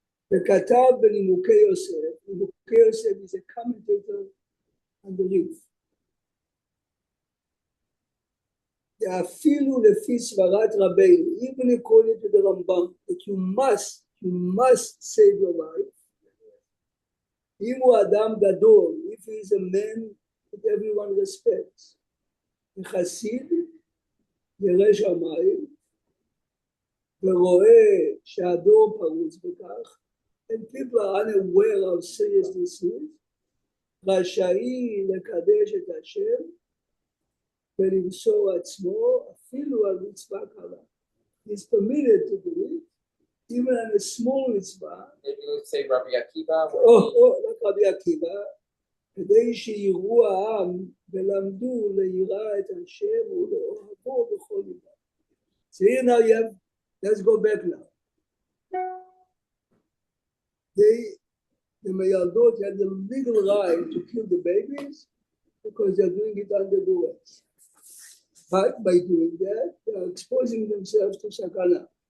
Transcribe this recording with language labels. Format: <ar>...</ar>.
<en>The Katav בנימוקי יוסף, נימוקי יוסף is a commentator on the Rif.</en> <he>אפילו לפי סברת רבינו,</he> <en>even according to the Rambam, that you must save your life.</en> <he>אם הוא אדם גדול,</he> <en>if he is a man that everyone respects,</en> <he>וחסיד ירא שמיים, ורואה שהדור פרוץ בכך,</he> <en>and people are unaware how serious this is,</en> <he>רשאי לקדש את השם, ולמסור עצמו, אפילו על מצווה קלה.</he> <en>He's permitted to do it, even on a small mitzvah. Maybe let's say Rabbi Akiva. like Rabbi Akiva,</en> <he>כדי שיראו העם ולמדו ליראה את השם ולאוהבו בכל ליבם. It's</he> <en>So here now you have, let's go back now. The Mayaldot had the legal right to kill the babies because they're doing it under duress. But by doing that, they are exposing themselves to sakana.</en>